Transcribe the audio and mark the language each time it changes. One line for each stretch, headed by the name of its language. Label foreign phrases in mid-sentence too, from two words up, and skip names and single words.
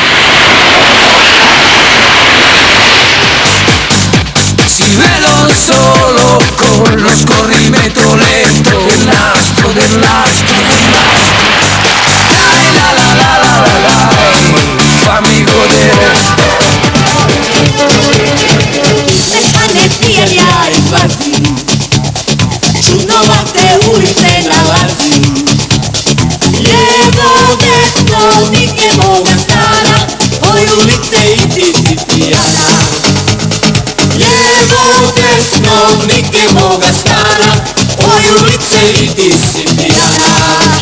Italian: Si vedono solo con lo scorrimento lento del nastro. Dai la la la la la dai, fammi godere.
Croatian: Energia ja izlazi, čudnovate ulice nalazi. Lijevo, desno, nigdje moga stana, oj ulice i ti si pijana. Lijevo, desno, nigdje moga stana, oj ulice i ti si pijana.